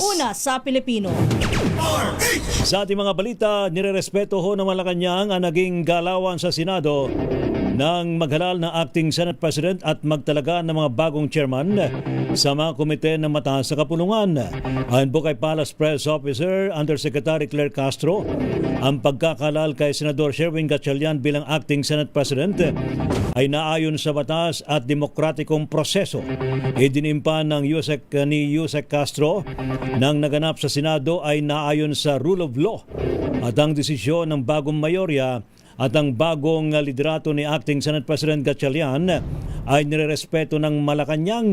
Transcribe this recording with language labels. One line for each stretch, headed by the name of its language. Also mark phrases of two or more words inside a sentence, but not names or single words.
Filipino: Una sa Pilipino. Sa ating mga balita, nirerespeto ho ng Malacanang ang naging galawan sa Senado ng maghalal na
English: acting Senate President
Filipino: at magtalaga ng mga bagong chairman sa mga komite ng mataas sa kapulungan. Ayon po kay
English: Palace Press Officer Undersecretary
Filipino: Claire Castro, ang pagkakalal kay Senador Sherwin Gatchalian bilang
English: acting Senate President
Filipino: ay naayon sa batas at demokratikong proseso. Idinimpa ng Yusek Castro nang naganap sa Senado ay naayon sa
English: rule of law
Filipino: at ang desisyon ng bagong mayorya at ang bagong liderato ni
English: acting Senate President
Filipino: Gatchalian ay nirerespeto ng Malacanang.